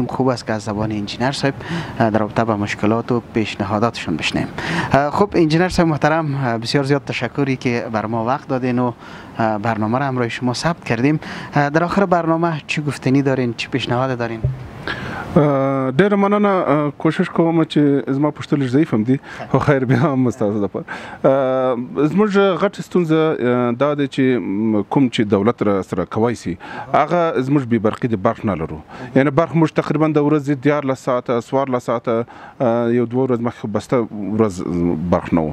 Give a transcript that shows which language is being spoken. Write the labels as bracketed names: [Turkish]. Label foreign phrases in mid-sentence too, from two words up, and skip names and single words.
[Persian] خوب است که از زبان انجینر صاحب در رابطه با مشکلات و پیشنهاداتشون بشنیم. خب انجینر صاحب محترم، بسیار زیاد تشکری که بر ما وقت دادین و برنامه را همراه شما ثبت کردیم. در آخر برنامه چی گفتنی دارین، چی پیشنهاد دارین؟ [Pashto] ډېره مننه. کوشش کوم چې زما پوښتنې ضعیف هم دي، خو خیر بیا هم ستاسو دپاره زموږ غټه ستونزه دا ده چې کوم چې دولت را سره کولی سي هغه زموږ بې برقي د برق نه لرو. یعنې برق موږ تقریبا د ورځې 14 ساعته 14 ساعته یو 2 ورځې مخکې بسته ورځ برق نه و.